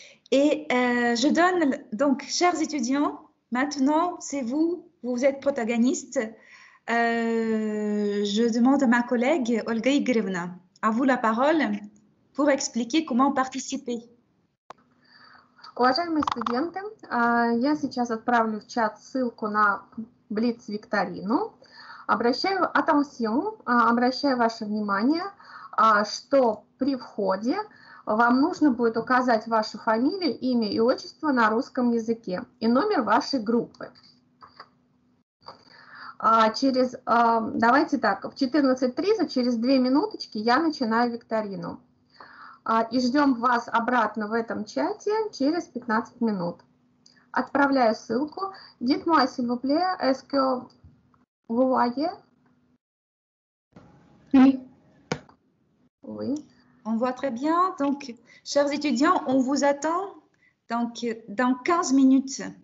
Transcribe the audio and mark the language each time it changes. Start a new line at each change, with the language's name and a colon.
French: Et je donne donc, chers étudiants, maintenant, c'est vous, vous êtes protagonistes. Je demande à ma collègue Olga Igorevna, à vous la parole pour expliquer comment participer.
Russian: Уважаемые студенты, я сейчас отправлю в чат ссылку на Блиц-викторину. Обращаю ваше внимание, что при входе вам нужно будет указать вашу фамилию, имя и отчество на русском языке и номер вашей группы. Давайте так, в 14:30, через 2 минуточки я начинаю викторину. И ждем вас обратно в этом чате через 15 минут. Отправляю ссылку.
French: Dites-moi, s'il vous plaît, est-ce que vous voyez? Oui. Oui. On voit très bien. Donc, chers étudiants, on vous attend donc, dans 15 minutes.